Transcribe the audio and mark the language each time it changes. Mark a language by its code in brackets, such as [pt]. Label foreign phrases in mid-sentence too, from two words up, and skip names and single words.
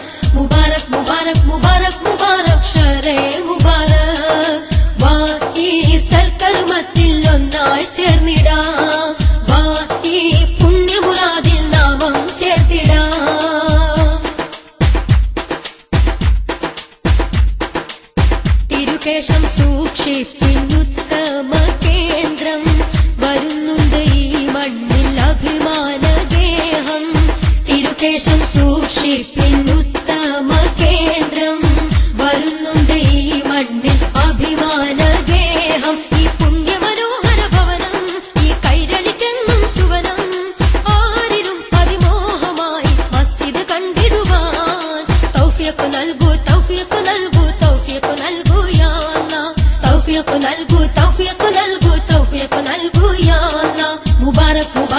[fa] مبارک مبارک مبارک مبارک شهر مبارک. [ml] വഹി സൽകർമ്മത്തിൽ ഒന്നായ് ചേർന്നിടാം. വഹി പുണ്യ മുറാദിൽ നാമം ചേർത്തിടാം. Tirukesham സൂക്ഷിപ്പിന്നുത്തമ കേന്ദ്രം വരുന്നുണ്ട് ഈ മണ്ണിൽ അഭിമാനഗേഹം തിരുകേശം സൂക്ഷിപ്പിന്നുത്തമ കേന്ദ്രം വരുന്നുണ്ട് ഈ മണ്ണിൽ അഭിമാനഗേഹം ഈ പുണ്യമനോഹര ഭവനം ഈ കൈരളിക്കെന്നും സുവനം ആരിലും അതിമോഹമായി മസ്ജിദ് കണ്ടിടുവാൻ തൗഫീഖ് നൽകൂ തൗഫീഖ് നൽകൂ തൗഫീഖ് നൽകൂ [ar] يا الله [ml] തൗഫീഖ് നൽകൂ തൗഫീഖ് നൽകൂ തൗഫീഖ് നൽകൂ [ar] يا الله [ml] മുബാരക്